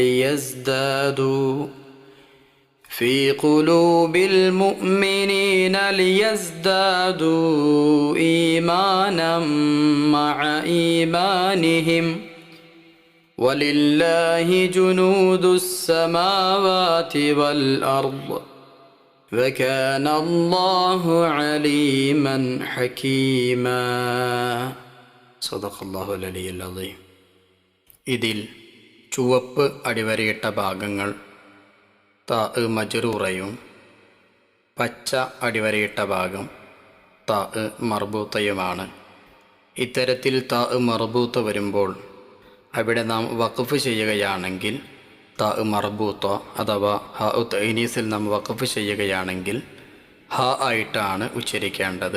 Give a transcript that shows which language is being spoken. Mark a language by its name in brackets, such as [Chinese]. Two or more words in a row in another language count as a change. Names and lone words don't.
[Arabic] ليزدادوا إيمانا مع إيمانهم ولله جنود السماوات والأرض وكان الله عليما حكيما. صدق الله العلي العظيم. [Malayalam] ഇതിൽ ചുവപ്പ് അടിവരയിട്ട ഭാഗങ്ങൾ [Arabic] تاء مجرورة [Malayalam] പച്ച അടിവരയിട്ട ഭാഗം [Arabic] تاء مربوطة. [Malayalam] ഇത്തരത്തിൽ [Arabic] تاء مربوطة [Malayalam] വരുമ്പോൾ അവിടെ നാം വഖഫ് ചെയ്യുകയാണെങ്കിൽ [Arabic] تاء مربوطة [Malayalam] അഥവാ ഹാ ഉത്ത് ഇനീസിൽ നാം വഖഫ് ചെയ്യുകയാണെങ്കിൽ ഹ ആയിട്ടാണ് ഉച്ചരിക്കേണ്ടത്.